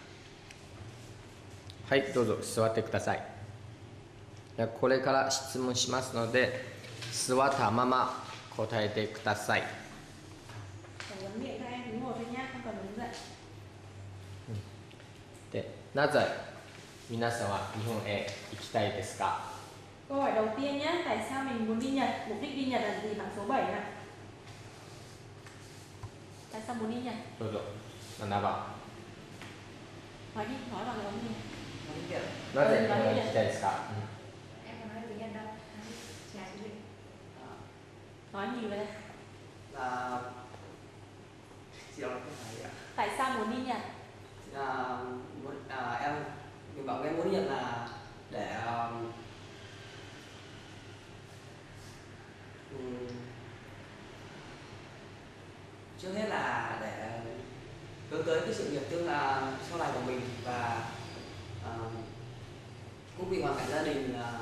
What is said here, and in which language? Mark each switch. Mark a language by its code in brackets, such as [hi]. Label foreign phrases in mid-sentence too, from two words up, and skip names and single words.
[ja] はい、どうぞ座ってください。これから質問しますので、座ったまま答えてください。で、なぜ皆さんは日本へ行きたいですか？ [vi] Câu hỏi đầu tiên nhé, tại sao mình muốn đi Nhật? Mục đích đi Nhật là gì? Bảng số 7 này. Tại sao muốn đi Nhật? どうぞ7番。 Nói đi, nói bằng tiếng Nhật. [ja] なぜ日本へ行きたいですか？ [vi] Em có nói tiếng Nhật đâu. Chỉ là tiếng Việt. Nói nhiều vậy. Là chị nói cái này ạ. Tại sao muốn đi Nhật? Mình bảo em muốn đi Nhật là để trước hết là để hướng tới cái sự nghiệp tương lai sau này của mình, và cũng vì hoàn cảnh gia đình